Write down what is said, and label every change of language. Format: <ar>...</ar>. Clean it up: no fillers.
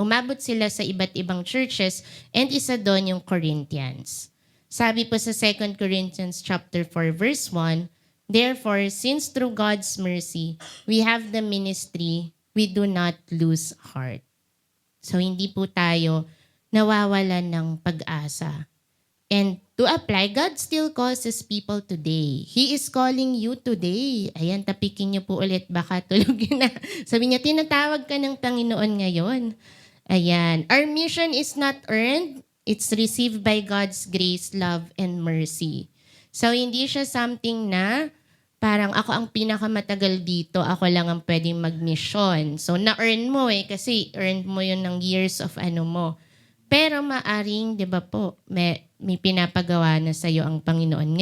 <tl>Umabot sila sa iba't ibang churches and isa doon yung Corinthians. Sabi po sa</tl> <en>2 Corinthians chapter 4 verse 1, therefore, since through God's mercy, we have the ministry, we do not lose heart.</en> <tl>So hindi po tayo nawawalan ng pag-asa.</tl> <en>And to apply, God still calls His people today. He is calling you today.</en> <tl>Ayan, tapikin niyo po ulit, baka tulogin na. Sabi niya, tinatawag ka ng Panginoon ngayon.</tl> <en>Ayan, our mission is not earned. It's received by God's grace, love, and mercy.</en> <tl>So hindi siya something na parang ako ang pinakamatagal dito, ako lang ang pwedeng mag-mission. So na-earn mo kasi earned mo yun ng years of ano mo. Pero maaring, di ba po, may pinapagawa na sa'yo ang Panginoon.</tl>